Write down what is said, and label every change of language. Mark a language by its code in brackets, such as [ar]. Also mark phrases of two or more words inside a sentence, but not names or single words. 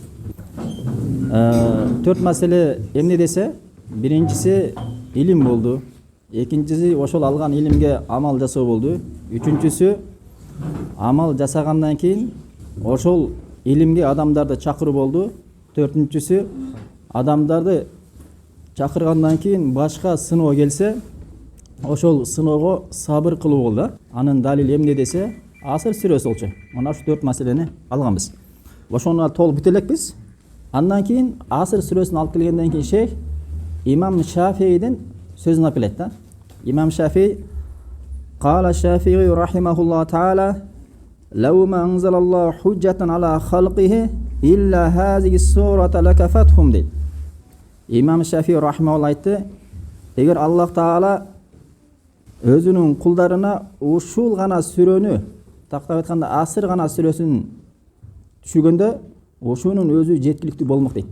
[ky] 4 маселе эмне десе, биринчиси илим болду, экинчиси ошол алган илимге амал жасоо болду, үчүнчүсү амал жасагандан кийин ошол илимге адамдарды чакыруу болду, төртүнчүсү адамдарды чакыргандан кийин башка сыноо келсе ошол сыноого сабыр кылуу болду. Анын далил эмне десе, Асыр сүрөсү болчу. Мына ушу 4 маселени алганбыз. Ошону толук бүтө элекпиз. Андан кийин Асыр сүрөсүн алып келгенден кийин шейх Имам Шафиидин сөзүн алып келет да. [ar] Имам Шафии قال الشافعي رحمه الله تعالى لو ما أنزل الله حجة على خلقه إلا هذه السورة لكفتهم дейт. [ky] Имам Шафии рахимахуллах айтты, эгер Аллах Таала өзүнүн кулдарына ушул гана сүрөнү, тактап айтканда Асыр гана сүрөсүн түшүргөндө, ошонун өзү жеткиликтүү болмок дейт да.